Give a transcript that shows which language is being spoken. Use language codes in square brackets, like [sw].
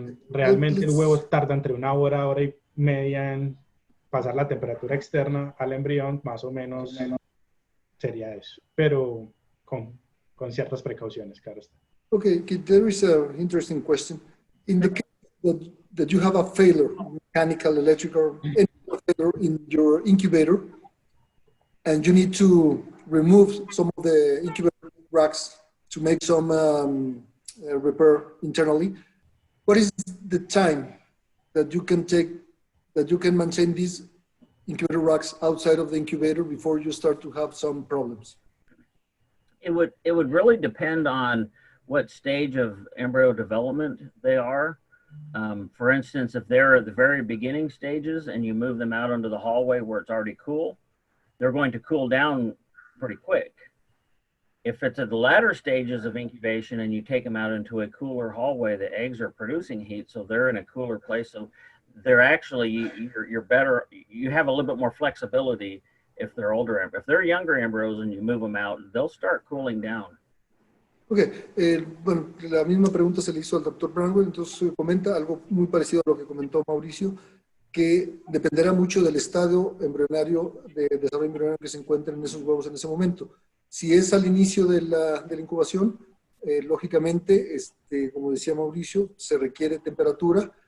[es] Realmente el huevo tarda entre 1 hora, hora y media en pasar la temperatura externa al embrión, más o menos sería eso, pero con ciertas precauciones, claro está. [en] Okay, there is an interesting question. In the case that you have a failure, mechanical, electrical, any failure in your incubator, and you need to remove some of the incubator racks to make some repair internally, what is the time that you can take, that you can maintain these incubator racks outside of the incubator before you start to have some problems? It would really depend on what stage of embryo development they are. For instance, if they're at the very beginning stages and you move them out into the hallway where it's already cool, they're going to cool down pretty quick. If it's at the latter stages of incubation and you take them out into a cooler hallway, the eggs are producing heat, so they're in a cooler place. So they're actually, you're better, you have a little bit more flexibility if they're older. If they're younger embryos and you move them out, they'll start cooling down. [es] Ok, bueno, la misma pregunta se le hizo al doctor Branwell, entonces comenta algo muy parecido a lo que comentó Mauricio, que dependerá mucho del estado embrionario, de desarrollo embrionario que se encuentren esos huevos en ese momento. Si es al inicio de la incubación, lógicamente, como decía Mauricio, se requiere temperatura.